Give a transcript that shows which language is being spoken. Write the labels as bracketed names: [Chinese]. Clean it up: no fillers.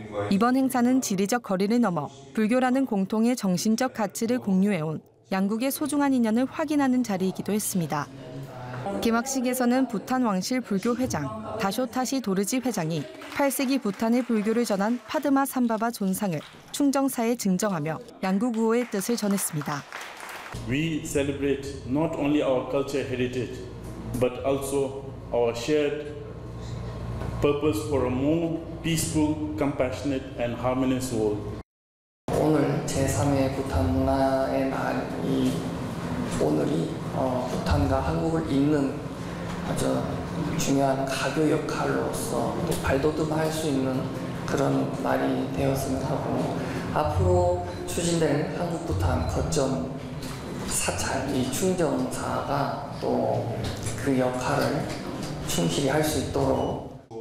[Korean] 이번 행사는 지리적 거리를 넘어 불교라는 공통의 정신적 가치를 공유해온 양국의 소중한 인연을 확인하는 자리이기도 했습니다. 개막식에서는 부탄 왕실 불교 회장 다쇼타시 도르지 회장이 8세기 부탄의 불교를 전한 파드마 삼바바 존상을 충정사에 증정하며 양국 우호의 뜻을 전했습니다. [English] We celebrate not only our culture heritage, but also our shared purpose for a more peaceful, compassionate, and harmonious world. [Korean] 오늘 제3회 부탄 문화의 날이 오늘이 부탄과 한국을 잇는 아주 중요한 가교 역할로서 또 발돋움할 수 있는 그런 날이 되었으면 하고 앞으로 추진될 한국 부탄 거점 사찰 이 충정사가 또 그 역할을 충실히 할 수 있도록.